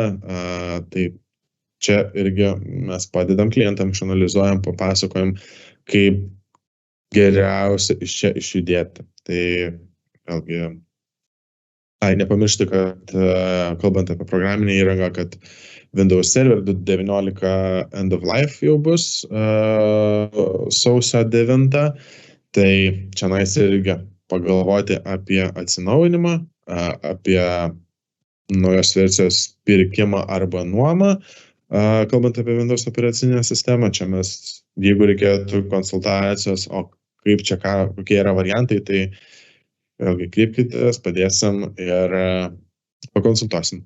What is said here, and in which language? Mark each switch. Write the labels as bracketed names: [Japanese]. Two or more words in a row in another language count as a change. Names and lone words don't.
[Lithuanian] Tai čia irgi mes padedam klientam, išanalizuojam, papasakojam, kaip geriausia iš čia išjudėti. Tai vėlgi, nepamiršti, kad kalbant apie programinę įrangą, kad Windows Server 19 [English] end of life [Lithuanian] jau bus sausio 9. Tai čia irgi pagalvoti apie atsinaujinimą, apie naujos versijos pirkimą arba nuomą. Kalbant apie Windows operacinę sistemą, čia mes, jeigu reikėtų konsultacijos, o kaip čia kokie yra variantai, tai vėlgi kreipkitės, padėsim ir pakonsultuosim.